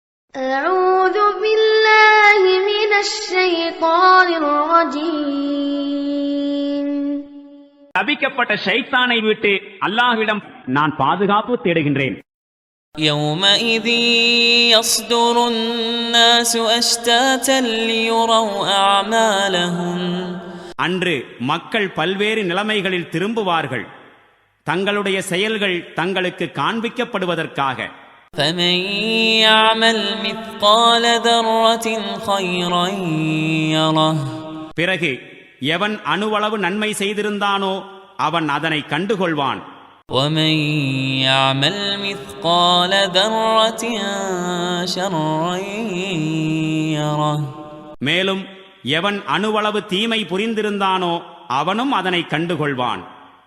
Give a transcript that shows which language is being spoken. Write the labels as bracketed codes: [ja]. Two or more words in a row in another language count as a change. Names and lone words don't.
[ar] أعوذ بالله من الشيطان الرجيم. [ta] சபிக்கப்பட்ட ஷைத்தானை விட்டு அல்லாஹ்விடம் நான் பாதுகாப்பு தேடுகின்றேன். [ar] يومئذ يصدر الناس أشتاتا ليروا أعمالهم. [ta] அன்று மக்கள் பல்வேறு நிலைமைகளில் திரும்புவார்கள், தங்களுடைய செயல்கள் தங்களுக்கு காண்பிக்கப்படுவதற்காக. [ar] فمن يعمل مثقال ذرة خيرا يره. [ta] பிறகு எவன் அணுவளவு நன்மை செய்திருந்தானோ அவன் அதனை கண்டுகொள்வான். [ar] ومن يعمل مثقال ذرة شرا يره. [ta] மேலும் எவன் அணுவளவு தீமை புரிந்திருந்தானோ அவனும் அதனை கண்டுகொள்வான்.